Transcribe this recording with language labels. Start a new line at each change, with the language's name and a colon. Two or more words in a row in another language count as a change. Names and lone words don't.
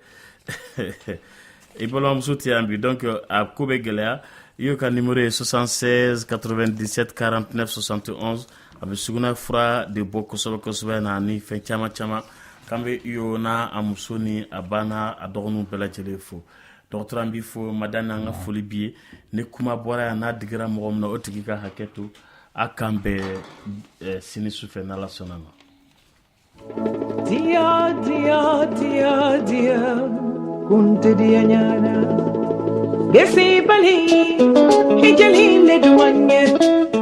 Bambara: i balimamuso tɛ yan bi donc a ko bɛ gɛlɛya iyo ka numéro ye 76 97 49 71 a bɛ sugunɛ fura de bɔ kosɛbɛ kosɛbɛ na ni fɛn caman caman k'an bɛ iyo n'a a muso ni a ba n'a a dɔgɔninw bɛɛ lajɛlen fo dɔgɔtɔrɔ an b'i fo madame an ka foli b'i ye ni kuma bɔra yan n'a digira mɔgɔ min na o tigi ka hakɛ to a k'an bɛɛ sini sufɛ n'Ala sɔnna ma. Dia dia dia dia kunte dia nyana gesi bali hijali le duanye